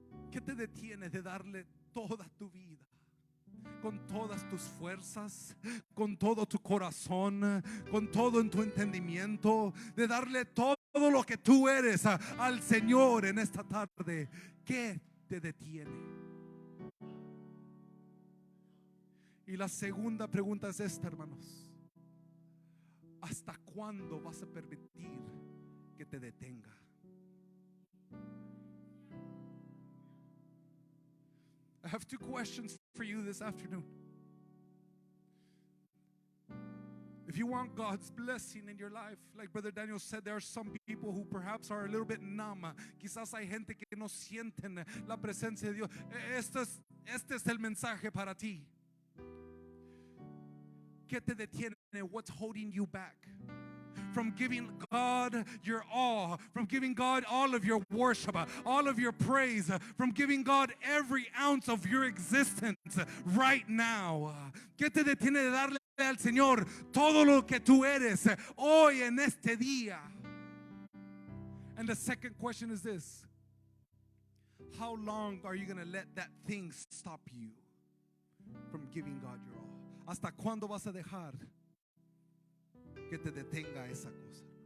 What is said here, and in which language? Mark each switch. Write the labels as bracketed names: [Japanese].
[Spanish] ¿Qué te detiene de darle toda tu vida, con todas tus fuerzas, con todo tu corazón, con todo en tu entendimiento, de darle todo lo que tú eres al Señor en esta tarde? ¿Qué te detiene? Y la segunda pregunta es esta, hermanos: ¿hasta cuándo vas a permitir que te detenga? [English] I have two questions for you this afternoon. If you want God's blessing in your life, like Brother Daniel said, there are some people who perhaps are a little bit numb. [Spanish] Quizás hay gente que no sienten la presencia de Dios. Este es el mensaje para ti. ¿Qué te detiene? [English] What's holding you back from giving God your all, from giving God all of your worship, all of your praise, from giving God every ounce of your existence right now? [Spanish] ¿Qué te detiene de darle al Señor todo lo que tú eres hoy en este día? [English] And the second question is this: how long are you going to let that thing stop you from giving God your all? [Spanish] ¿Hasta cuándo vas a dejar que te detenga esa cosa?